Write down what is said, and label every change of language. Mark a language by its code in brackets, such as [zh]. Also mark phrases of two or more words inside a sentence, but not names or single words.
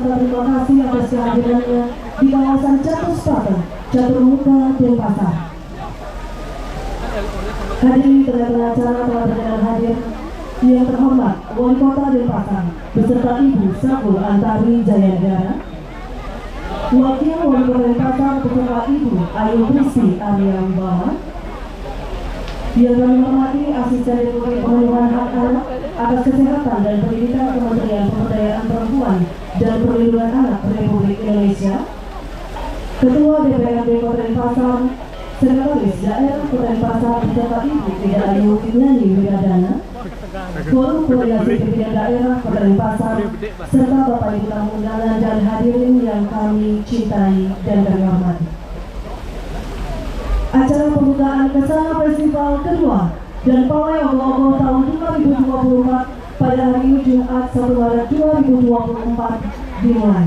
[id] serta terima kasih atas kehadirannya di kawasan Catur Selatan, Catur Muka, Denpasar. Hadirin tengah-tengah acara telah berkenan hadir yang terhormat Wali Kota Denpasar beserta Ibu Sakul Antari Jayanegara, Wakil Wali Kota Denpasar beserta Ibu Ayu Kristi Arya Wibawa, yang kami hormati Asisten Deputi Pemenuhan Hak Anak atas Kesehatan dan Pendidikan Kementerian Pemberdayaan Perempuan dan Perlindungan Anak Republik Indonesia, Ketua DPRD Kota Denpasar, Sekretaris Daerah Kota Denpasar beserta Ibu Ida Ayu Widnani Widadana, Forum Koordinasi Pimpinan Daerah Kota Denpasar, serta Bapak Ibu tamu undangan dan hadirin yang kami cintai dan kami hormati. Acara pembukaan Kesana Festival kedua dan Pawai Ogo-Ogo tahun 2024 pada hari ini Jumat 1 Maret 2024 dimulai.